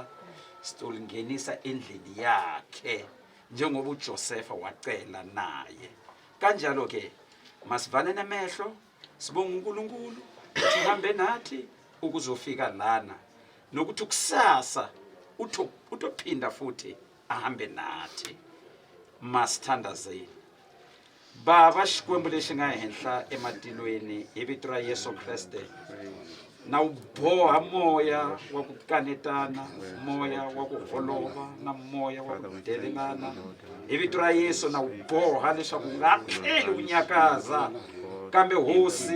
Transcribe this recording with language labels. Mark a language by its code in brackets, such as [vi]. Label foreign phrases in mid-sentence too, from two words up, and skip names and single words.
[zu] sitolingenisa endlini yakhe njengoba uJosefa wacela naye kanjalo ke masivale nemehlo sibonga uNkulunkulu sihambe nathi ukuzofika lana nokuthi kusasa utophinda futhi ahambe nathi masithandazeni [ts] baba xikwembu lexi nga henhla ematilweni hi vito ra Yesu Kriste na uboha moya wa ku kanetana moya wa ku holova na moya wa ku delelana hi vito ra Yesu na uboha leswaku nga tlheli u nyakaza kambe hosi